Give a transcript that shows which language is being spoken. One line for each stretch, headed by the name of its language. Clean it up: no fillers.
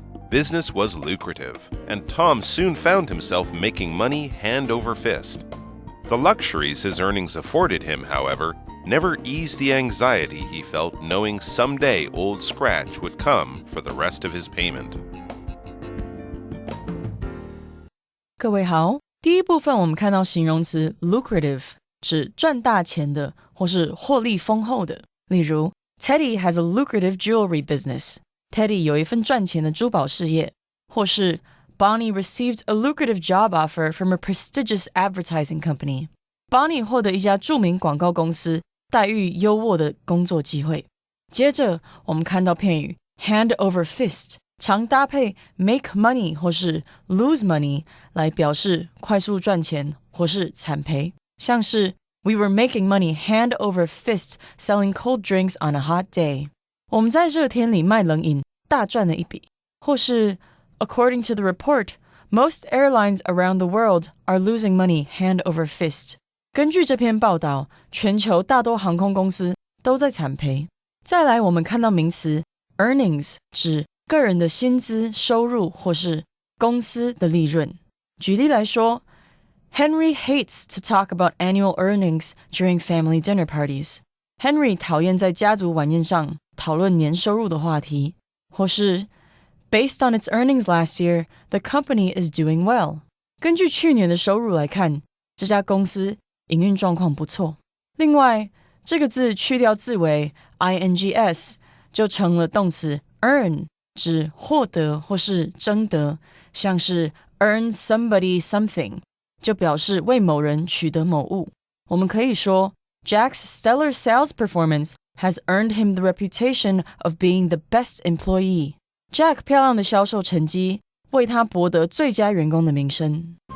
English: Business was lucrative, and Tom soon found himself making money hand over fist. The luxuries his earnings afforded him, however, never eased the anxiety he felt knowing someday Old Scratch would come for the rest of his payment.
Chinese: 各位好，第一部分我们看到形容词 lucrative 指赚大钱的或是获利丰厚的。例如
English: Teddy has a lucrative jewelry business.
Chinese: Teddy 有一份赚钱的珠宝事业。或是
English: Bonnie received a lucrative job offer from a prestigious advertising company.
Chinese: Bonnie 获得一家著名广告公司待遇优渥的工作机会。接着我们看到片语 hand over fist 常搭配 make money 或是 lose money 来表示快速赚钱或是惨赔。像是
English: We were making money hand over fist selling cold drinks on a hot day.
Chinese: 我们在热天里卖冷饮大赚了一笔。或是
English: According to the report, most airlines around the world are losing money hand over fist.
Chinese: 根据这篇报道，全球大多航空公司都在惨赔。再来，我们看到名词 earnings 指个人的薪资、收入或是公司的利润。举例来说
English: Henry hates to talk about annual earnings during family dinner parties.
Chinese: Henry 讨厌在家族晚宴上讨论年收入的话题。或是
English: Based on its earnings last year, the company is doing well.
Chinese: 根据去年的收入来看，这家公司营运状况不错。另外，这个字去掉字尾 ings 就成了动词 earn 指获得或是争得，像是 earn somebody something 就表示为某人取得某物。我们可以说
English: Jack's stellar sales performance has earned him the reputation of being the best employee.
Chinese: Jack 漂亮的销售成绩为他博得最佳员工的名声。